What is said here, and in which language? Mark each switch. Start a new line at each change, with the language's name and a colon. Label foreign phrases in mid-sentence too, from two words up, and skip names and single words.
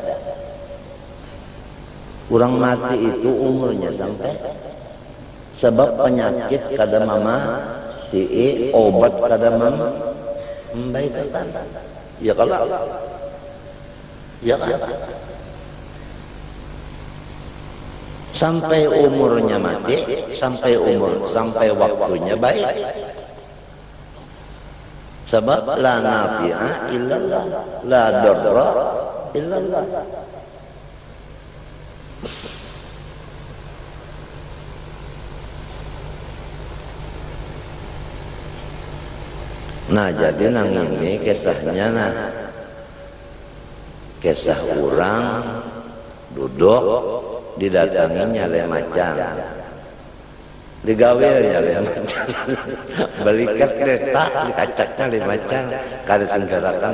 Banjar: Orang mati itu umurnya sampai sebab penyakit kada mama ti obat kada mama membaikan ya kalau ya kan sampai umurnya mati, sampai waktunya baik.
Arabic: Sebab لا نافع إلا الله، لا ضار إلا الله.
Banjar: Nah jadi nang ini kisahnya kisah orang duduk didatanginya le macan, digawirnya le macan, balikat kereta dikacaknya le macan, kada senggarakan.